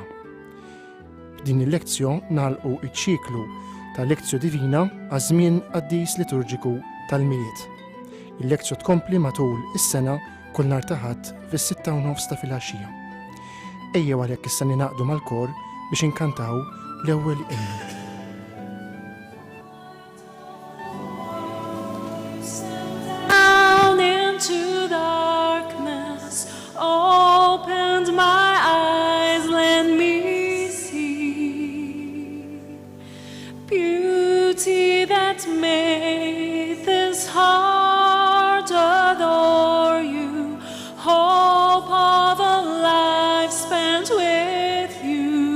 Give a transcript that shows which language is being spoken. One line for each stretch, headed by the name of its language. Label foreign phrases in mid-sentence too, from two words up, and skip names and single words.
Maltese: Din il-Lectio nagħlqu iċ-ċiklu tal-Lectio Divina għaż-żmien qaddis liturġiku tal-Miliet. Il-Lectio tkompli matul is-sena kull nhar ta' Ħadd fis-6:30 ta' filgħaxija. Ejjew għalhekk issa ninaqdu mal-kor biex inkantaw l-ewwel innu.
English: Down into darkness, opened my eyes, let me see beauty that made this heart adore you, hope of a life spent with you.